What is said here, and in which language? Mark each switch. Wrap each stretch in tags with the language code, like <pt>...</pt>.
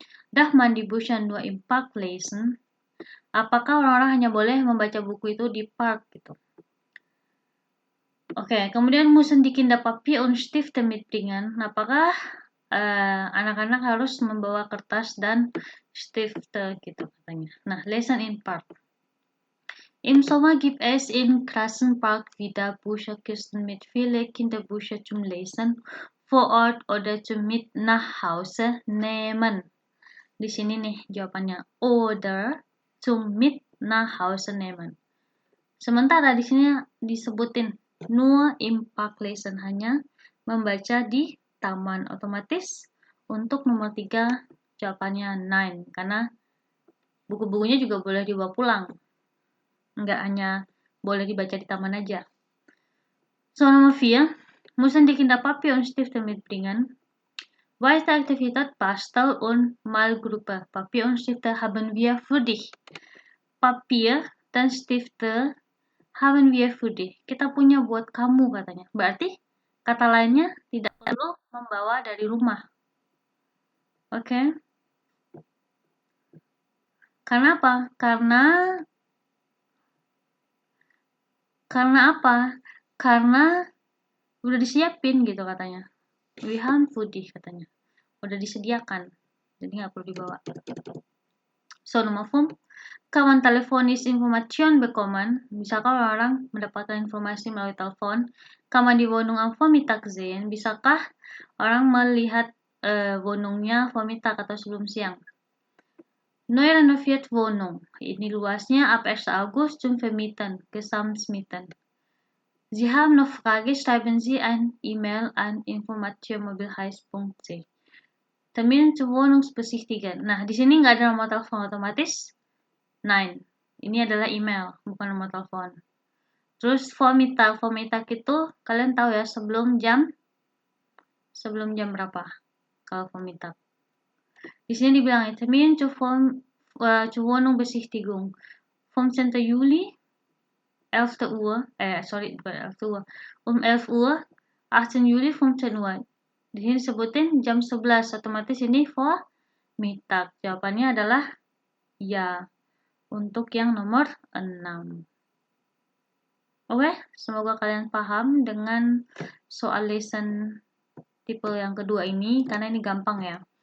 <de>Darf man die Bücher nur im Park lesen?</de> <id>Apakah orang-orang hanya boleh membaca buku itu di park gitu? Oke, kemudian</id> <de>müssen die Kinder Papier und Stifte mitbringen?</de> <id>Apakah anak-anak harus membawa kertas dan Stifte gitu katanya.</id> <de>Nah, lesen in Park. Im Sommer gibt es im Klassenpark wieder Bücherkisten mit vielen Kinderbüchern zum Lesen vor Ort oder zum mit nach Hause nehmen.</de> <id>Di sini nih jawabannya,</id> <de>oder zum mit nach Hause nehmen.</de> <id>Sementara di sini disebutin</id> <de>nur im Park lesen,</de> <id>hanya membaca di taman. Otomatis untuk nomor 3 jawabannya nein, karena buku-bukunya juga boleh dibawa pulang. Nggak hanya boleh dibaca di taman aja. So, nomor 4.</id> <de>Müssen die Kinder Papier und Stifte mitbringen? Weitere Aktivität Bastel und Malgruppe. Papier und Stifte haben wir für dich. Papier dan Stifte haben wir für dich.</de> <id>Kita punya buat kamu katanya. Berarti kata lainnya tidak perlu membawa dari rumah. Oke. Karena apa? Karena apa? Karena udah disiapin gitu katanya.</id> <en>We have</en> <de>für dich katanya.</de> <id>Udah disediakan. Jadi nggak perlu dibawa. So, nomor 5.</id> <de>Kann man telefonisch Informationen bekommen?</de> <id>Bisakah orang mendapatkan informasi melalui telepon?</id> <de>Kann man die Wohnung am Vormittag sehen?</de> <id>Bisakah orang melihat Wohnungnya Vormittag atau sebelum siang?</id> <de>Neu renoviert Wohnung.</de> <id>Ini luasnya</id> <de>ab 1. August zum Vermieten, Gesamtmieten. Sie haben noch Frage, schreiben Sie ein E-Mail an informationmobilheis.c. Termin zur Wohnungsbesichtigen.</de> <id>Nah, di sini nggak ada nomor telepon otomatis. Nein, ini adalah email, bukan nomor telepon. Terus Vormittag itu kalian tahu ya, sebelum jam berapa kalau Vormittag. Di sini dibilang</id> <de>Termin zur Wohnungsbesichtigung.</de> <id>15.</id> <de>Juli 11 Uhr, bukan 11 Uhr, um 11 Uhr, 18 Juli 15 Uhr.</de> <id>Di sini disebutin jam 11, otomatis ini Vormittag. Jawabannya adalah ya, untuk yang nomor 6. Oke, semoga kalian paham dengan soal lesson tipe yang kedua ini, karena ini gampang ya.</id>